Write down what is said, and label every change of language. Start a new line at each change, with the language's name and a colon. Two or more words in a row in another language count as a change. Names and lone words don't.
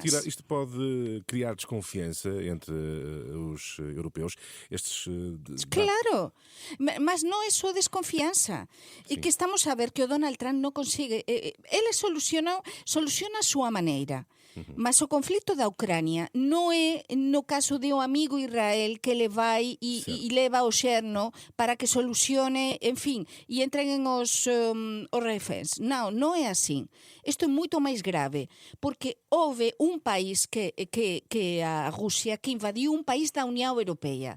Portuguese: Isto pode criar desconfiança entre os europeus. Claro, mas não é só desconfiança. E que estamos a ver que o Donald Trump não consegue. Ele soluciona a sua maneira.
Galician: Mas o conflito da Ucrânia non é no caso de un amigo Israel que le vai e leva o xerno para que solucione, en fin, e entreguen os reféns. Non é así. Isto é moito máis grave, porque houve un país que a Rusia que invadiu un país da Unión Europea.